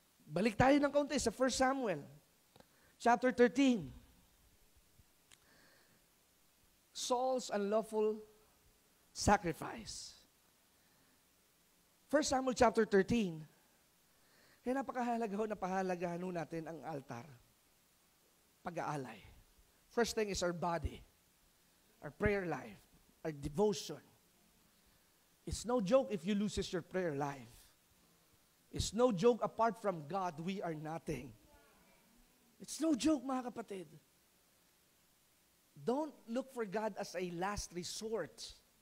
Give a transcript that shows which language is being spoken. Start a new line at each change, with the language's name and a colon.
Filipino: Balik tayo ng kaunti sa 1 Samuel, chapter 13.
English: Saul's unlawful sacrifice. 1 Samuel chapter 13.
Filipino: Kaya napahalagahan natin ang altar. Pag-aalay.
English: First thing is our body, our prayer life, our devotion. It's no joke if you loses your prayer life. It's no joke apart from God, we are nothing. It's no joke,
Filipino: mga kapatid.
English: Don't look for God as a last resort.